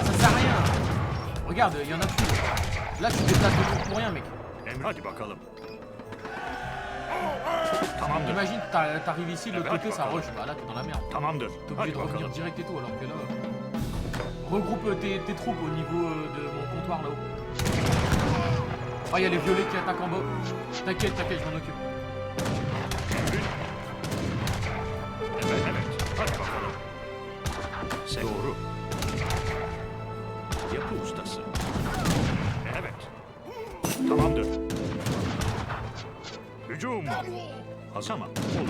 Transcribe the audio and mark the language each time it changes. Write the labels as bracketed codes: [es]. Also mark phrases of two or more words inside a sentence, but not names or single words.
[fr] Ça sert à rien. Regarde, il y en a plus. Là, tu te déplaces de tout pour rien, mec. [tr] Emre hadi bakalım. Tamamdır. [fr] Imagine, t'arrives ici, de l'autre côté, ça rush. Bah là, t'es dans la merde. [tr] Tamamdır. [fr] T'es obligé [tr] Hadi [fr] de revenir [tr] bakalım. [fr] direct et tout, alors que là... regroupe tes troupes au niveau de mon comptoir là-haut. Ah, il y a les violets qui attaquent en bas. T'inquiète, t'inquiète, je m'en occupe. [tr] Evet evet. Hadi bakalım. Sen doğru. Yapı ustası. Evet. Tamamdır. Hücum. Hazır mı? Olur.